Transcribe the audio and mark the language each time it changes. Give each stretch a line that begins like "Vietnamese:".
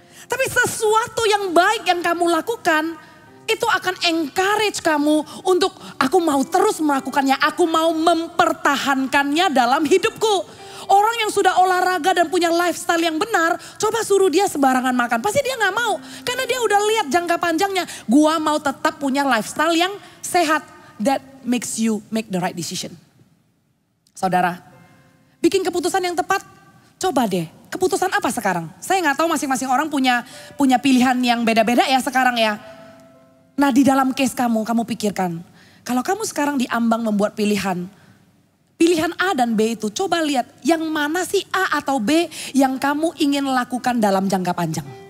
Indonesian: Tapi sesuatu yang baik yang kamu lakukan, itu akan encourage kamu untuk aku mau terus melakukannya. Aku mau mempertahankannya dalam hidupku. Orang yang sudah olahraga dan punya lifestyle yang benar, coba suruh dia sembarangan makan. Pasti dia gak mau. Karena dia udah lihat jangka panjangnya. Gua mau tetap punya lifestyle yang sehat.
English: That makes you make the right decision.
Indonesian: Saudara, bikin keputusan yang tepat, coba deh. Keputusan apa sekarang? Saya gak tahu masing-masing orang punya pilihan yang beda-beda ya sekarang ya. Nah di dalam case kamu pikirkan. Kalau kamu sekarang diambang membuat pilihan A dan B itu coba lihat yang mana sih A atau B yang kamu ingin lakukan dalam jangka panjang.